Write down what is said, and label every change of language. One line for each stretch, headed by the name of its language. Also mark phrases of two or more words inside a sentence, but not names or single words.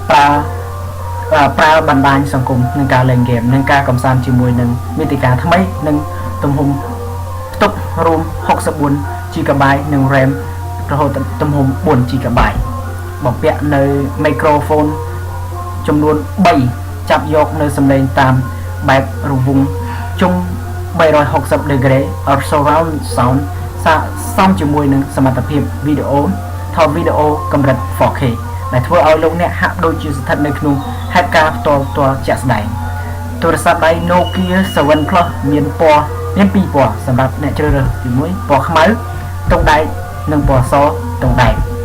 Khmer: ប្រើបណ្ដាញសង្គមនឹងការលេងហ្គេមនិងការកំសាន្តជាមួយនឹងមាតិកាថ្មីនិងទំហំផ្ទុករួម 64GB និង RAM រហូតដល់ទំហំ 4GB បំពាក់នៅ microphone ចំនួន 3 ចាប់យកនៅសំឡេងតាមបែបរង្វង់ជុំ
English: 360 degree or surround sound
Khmer: សមជាមួយនឹងសមត្ថភាពវីដេអូថតវីដេអូកម្រិត 4K ដែលធ្វើឲ្យលោកអ្នកហាក់ដូចជាស្ថិតនៅក្នុងហេតុការណ៍ផ្ទាល់ជាក់ស្ដែងទូរស័ព្ទដៃ Nokia 7 Plus មាន2ពណ៌សម្រាប់អ្នកជ្រើសរើសទី1ពណ៌ខ្មៅទង់ដែកនិងពណ៌សទង់ដែក